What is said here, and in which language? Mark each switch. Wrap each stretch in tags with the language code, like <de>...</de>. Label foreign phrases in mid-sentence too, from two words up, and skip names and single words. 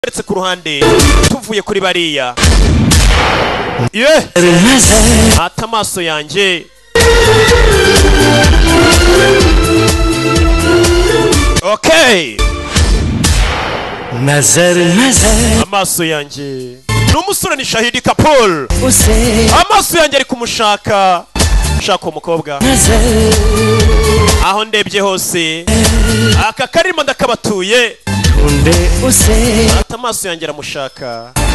<rw>uretse ku ruhande tuvuye kuri bariya ata amaso yanjye okay</rw> <hi>नजर नजर</hi> <rw>amaso yanjye n'umusore ni Shahidi Kapoor amaso yanjye ari kumushaka shaka umukobwa aho ndebye hose aka karimo ndakabatuye ata amaso yanjye aramushaka</rw>